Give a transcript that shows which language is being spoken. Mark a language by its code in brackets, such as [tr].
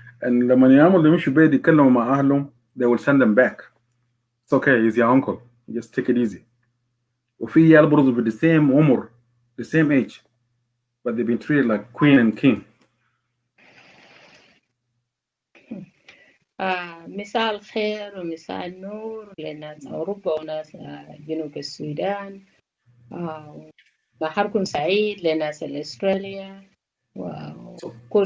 [ar] And لما يعملوا يمشوا بيت يتكلموا مع أهلهم they will send them back. [en] It's okay, he's your uncle, just take it easy. وفي عيال برضه with the same عمر, the same age, but they've been treated like queen and king. [ar] مساء الخير ومساء النور لناس أوروبا وناس جنوب السودان. نهاركم سعيد لناس أستراليا وكل.